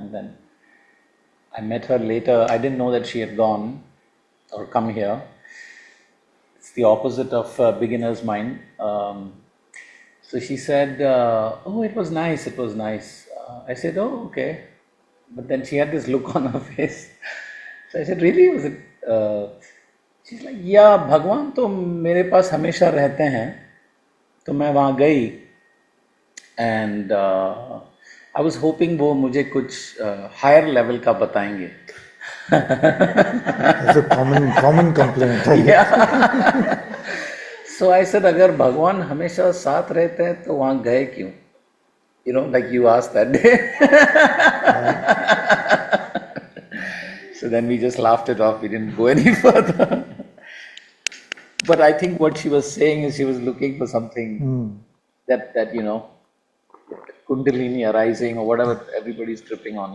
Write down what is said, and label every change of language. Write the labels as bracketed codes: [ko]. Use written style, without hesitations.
[en] And then I met her later. I didn't know that she had gone or come here. It's the opposite of beginner's mind. So she said, oh, it was nice. I said, oh, okay. But then she had this look on her face. So I said, really? Was it? She's like, yeah, [hi] भगवान तो मेरे पास हमेशा रहते हैं. तो मैं वहाँ गई [en] and I was hoping [hi] वो मुझे कुछ higher level का बताएंगे. [en] That's a common complaint. Yeah. So I said, [hi] अगर भगवान हमेशा साथ रहते हैं तो वहाँ गए क्यों? [en] You know, like you asked that day. So then we just laughed it off. We didn't go any further. But I think what she was saying is she was looking for something that Kundalini arising or whatever everybody's tripping on.